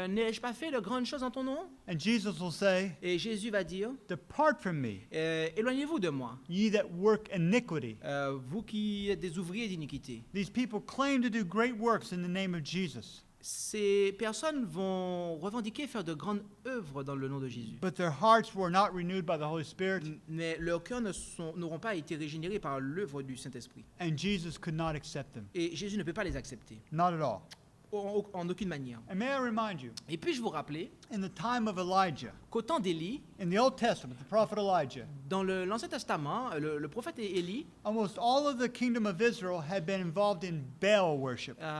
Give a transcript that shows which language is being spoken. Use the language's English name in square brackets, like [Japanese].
[French] n'ai-je pas fait de grandes choses en ton nom? [English] And Jesus will say, [French] Et Jésus va dire, [English] depart from me, [French] éloignez-vous de moi, [English] ye that work iniquity. [French] vous qui êtes des ouvriers d'iniquité. [English] These people claim to do great works in the name of Jesus, [French] Ces personnes vont revendiquer faire de grandes œuvres dans le nom de Jésus. [English] but their hearts were not renewed by the Holy Spirit, [French] Mais leurs cœurs n'auront pas été régénérés par l'œuvre du Saint-Esprit. [English] and Jesus could not accept them. [French] Et Jésus ne peut pas les accepter, [English] Not at all. [French] en aucune manière. [English] And may I remind you, [French] Et puis-je vous rappeler [English] in the time of Elijah, [French] qu'au temps d'Élie, [English] in the Old Testament, the prophet Elijah, [French] dans l'Ancien Testament, le prophète Élie, [English] almost all of the kingdom of Israel had been involved in Baal worship.